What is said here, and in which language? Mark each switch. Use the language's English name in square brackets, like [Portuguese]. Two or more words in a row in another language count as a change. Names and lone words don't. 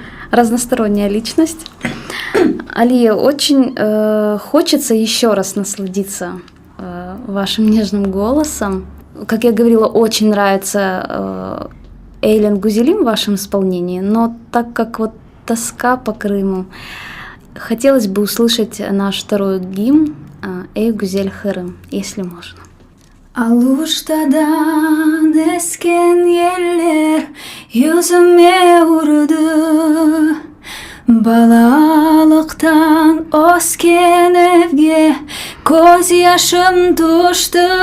[Russian] Разносторонняя личность. Алия, очень хочется еще раз насладиться вашим нежным голосом. Как я говорила, очень нравится Эйлен Гузелим в вашем исполнении, но так как вот тоска по Крыму, хотелось бы услышать наш второй гимн «Эй, Гузель Хырым», если можно. [Crimean Tatar] Aluştadan esken yeller yüzüme vurdu. Balalıktan osken evge göz yaşım düştü.